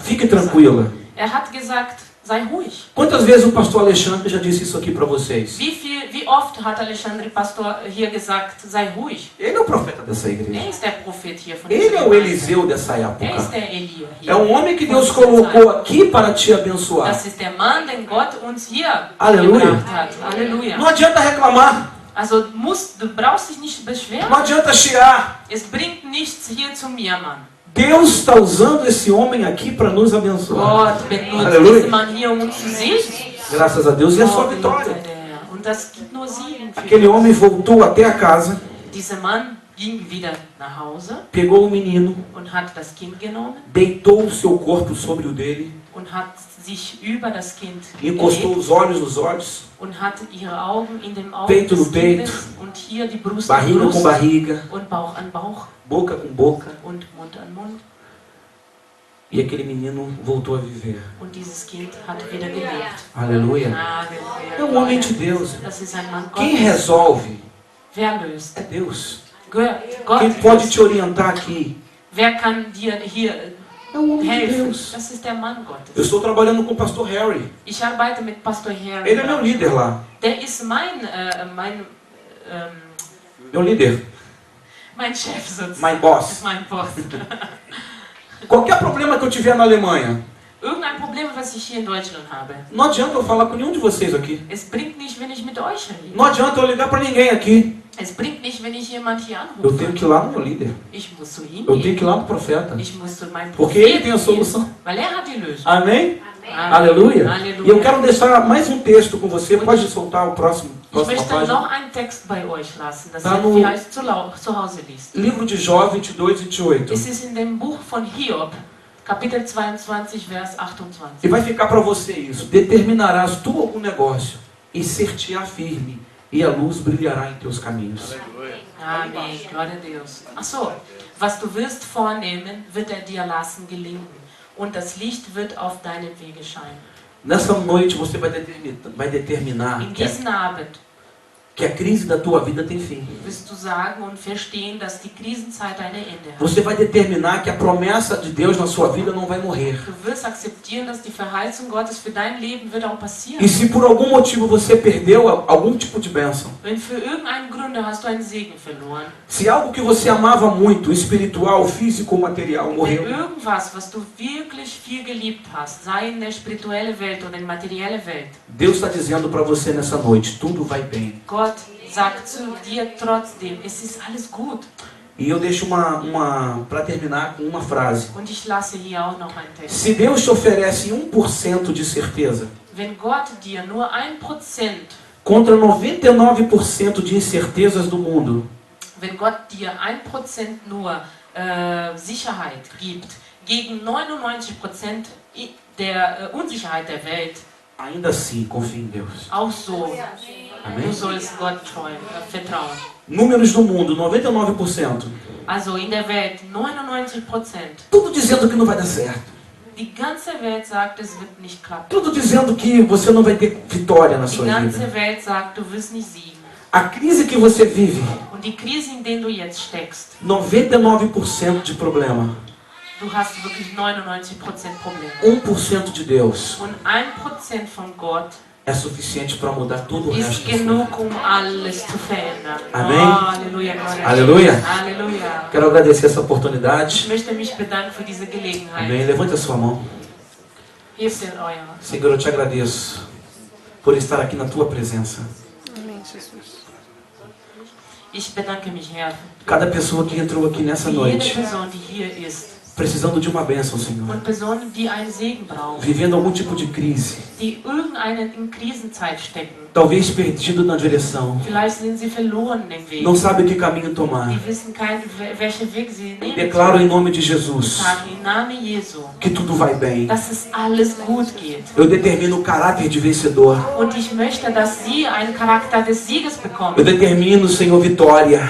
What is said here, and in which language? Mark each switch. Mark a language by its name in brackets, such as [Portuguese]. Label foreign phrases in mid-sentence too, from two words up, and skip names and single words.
[Portuguese] fique tranquila. [German] Er hat gesagt, sei ruhig. [Portuguese] Quantas vezes o pastor Alexandre já disse isso aqui para vocês? [German] Wie oft hat Alexandre Pastor hier gesagt, sei ruhig. [Portuguese] Ele é o profeta dessa igreja. [German] Er ist der Prophet hier von [Portuguese] Ele [German] dieser [Portuguese] é o [German] Gemeinde. [Portuguese] Eliseu dessa [German] Er ist [Portuguese] época. [German] der Elia hier. [Portuguese] É um homem que [German] von [Portuguese] Deus [German] dieser [Portuguese] colocou [German] Zeit. [Portuguese] aqui para te abençoar. [German] Das ist der Mann, den Gott uns hier [Portuguese] Aleluia. [German] gebracht hat. Halleluja. [Portuguese] Não adianta reclamar, [German] Also du brauchst dich nicht beschweren. [Portuguese] não adianta chiar. [German] Es bringt nichts hier zu mir, Mann. [Portuguese] Deus está usando esse homem aqui para nos abençoar. [German] Gott benutzt Halleluja. diesen Mann hier, um uns zu segnen. [Portuguese] Graças a Deus. E a sua Oh, vitória. [German] gelobt sei der Herr. Und das gibt nur Siegen für [Portuguese] Aquele [German] uns. [Portuguese] homem voltou até a casa, [German] Dieser Mann ging wieder nach Hause [Portuguese] pegou o menino, [German] und hat das Kind genommen [Portuguese] deitou o seu corpo sobre o dele, [German] und hat sich über das Kind [Portuguese] encostou [German] gelegt [Portuguese] os olhos nos olhos, [German] und hat ihre Augen in dem Auge [Portuguese] Peito no [German] des Kindes [Portuguese] peito, [German] und hier die Brust an [Portuguese] barriga com [German] Brust [Portuguese] barriga, [German] und Bauch an Bauch [Portuguese] boca com boca. [German] und Mund an Mund. [Portuguese] E aquele menino voltou a viver. [German] Und dieses Kind hat wieder gelebt. [Portuguese] Aleluia. [German] Halleluja. [Portuguese] É um homem de Deus. [German] Das ist ein Mann [Portuguese] Quem [German] Gottes. [Portuguese] resolve [German] Wer löst? [Portuguese] é Deus. [German] Gott [Portuguese] Quem pode [German] löst. [Portuguese] te orientar aqui [German] Wer kann dir hier [Portuguese] É o homem de [German] helfen. [Portuguese] Deus. [German] Das ist der Mann [Portuguese] Eu [German] Gottes. [Portuguese] estou trabalhando com o pastor Harry. [German] Ich arbeite mit Pastor Harry. [Portuguese] Ele é meu líder lá. [German] Der ist mein [Portuguese] Meu líder. [German] Chef sozusagen. [English] My boss. [German] Ist mein Boss. [Portuguese] Qualquer problema que eu tiver na Alemanha, [German] Irgendein Problem, was ich hier in Deutschland habe. [Portuguese] não adianta eu falar com nenhum de vocês aqui. [German] Es bringt nicht, wenn ich mit euch rede. [Portuguese] Não adianta eu ligar para ninguém aqui. [German] Es bringt nicht, wenn ich jemand hier [Portuguese] Eu tenho [German] anrufe. [Portuguese] que ir lá no meu líder. [German] Ich muss zu ihm [Portuguese] Eu tenho [German] gehen. [Portuguese] que ir lá no profeta. [German] Ich muss zu meinem [Portuguese] Porque ele tem a [German] Propheten [Portuguese] solução. [German] gehen, weil er hat die Lösung. [Portuguese] Amém? [German] Amen. [Portuguese] Aleluia. Aleluia. E eu quero deixar mais um texto com você. Pode soltar o [German] Ich [Portuguese] próxima [German] möchte [Portuguese] página. [German] noch einen Text bei euch lassen, das [Portuguese] Da [German] ihr [Portuguese] no- [German] vielleicht zu Hause liest. [Portuguese] Livro de Jó 22, 28. [German] Es ist in dem Buch von Hiob, Kapitel 22, Vers 28. [Portuguese] E vai ficar para você isso. Determinarás tu algum negócio e ser-te-á firme, e a luz brilhará em teus caminhos. Amen, Glória a Deus. [German] Ach so, was du wirst vornehmen, wird er dir lassen gelingen, und das Licht wird auf deinem Wege scheinen. [Portuguese] Nessa noite você vai determinar [German] In diesem Abend [Portuguese] que a crise da tua vida tem fim. [German] wirst du sagen und verstehen, dass die Krisenzeit ein Ende hat. [Portuguese] Você vai determinar que a promessa de Deus na sua vida não vai morrer. [German] Du wirst akzeptieren, dass die Verheißung Gottes für dein Leben wird auch passieren. [Portuguese] E se por algum motivo você perdeu algum tipo de bênção, [German] Wenn für irgendeinen Gründe hast du einen Segen verloren, [Portuguese] se algo que você amava muito, espiritual, físico ou material, [German] wenn [Portuguese] morreu, [German] irgendwas, was du wirklich viel geliebt hast, sei in der spirituellen Welt oder in der materiellen Welt, [Portuguese] Deus está dizendo para você nessa noite, tudo vai bem. [German] Gott sagt zu dir trotzdem, es ist alles gut. [Portuguese] E eu deixo para terminar com uma frase. [German] Und ich lasse hier auch noch einen Text. [Portuguese] Se Deus te oferece 1% de certeza [German] Wenn Gott dir nur 1%, [Portuguese] contra 99% de incertezas do mundo, [German] wenn Gott dir 1% nur Sicherheit gibt, gegen 99% der Unsicherheit der Welt, [Portuguese] ainda assim confie em Deus. [German] auch so, [Portuguese] Amém? [German] du sollst Gott vertrauen. [Portuguese] Números do mundo, 99%. [German] Also in der Welt 99%. [Portuguese] Tudo dizendo que não vai dar certo. [German] Die ganze Welt sagt, es wird nicht klappen. [Portuguese] Tudo dizendo que você não vai ter vitória na [German] Die [Portuguese] sua [German] ganze [Portuguese] vida. [German] Welt sagt, du wirst nicht siegen. [Portuguese] A crise que você vive, [German] Und die Krise, in der du jetzt steckst, [Portuguese] 99% de problema. [German] du hast wirklich 99% Probleme. [Portuguese] 1% de Deus [German] Und 1% von Gott [Portuguese] é suficiente para mudar todo o [German] ist [Portuguese] resto da sua [German] genug, [Portuguese] vida. [German] alles zu verändern. [Portuguese] Amém. [German] Oh, Halleluja, Gloria. [Portuguese] Aleluia. [German] Halleluja. [Portuguese] Quero agradecer essa [German] Ich [Portuguese] oportunidade. [German] möchte mich bedanken für diese Gelegenheit. [Portuguese] Amém. Levante a sua mão. [German] Hebt ihr euer. [Portuguese] Senhor, eu te agradeço por estar aqui na tua presença. [German] Ich bedanke mich, Herr, [Portuguese] Cada pessoa que entrou aqui nessa [German] für jede [Portuguese] noite, [German] Person, die hier ist. [Portuguese] precisando de uma bênção, Senhor. [German] Und Personen, die einen Segen brauchen, [Portuguese] Vivendo algum tipo de crise. [German] die irgendeine in Krisenzeit stecken. [Portuguese] Talvez perdido na direção. [German] Vielleicht sind sie verloren im Weg. [Portuguese] Não sabe que caminho tomar. [German] Die wissen keinen, welchen Weg sie nehmen [Portuguese] Declaro em [German] sollen. [Portuguese] nome de Jesus [German] Sagen im Namen Jesu, [Portuguese] que tudo vai bem. [German] dass es alles gut geht. [Portuguese] Eu determino o caráter de vencedor. [German] Und ich möchte, dass sie einen Charakter des Sieges [Portuguese] Eu [German] bekommen. [Portuguese] determino, Senhor, vitória.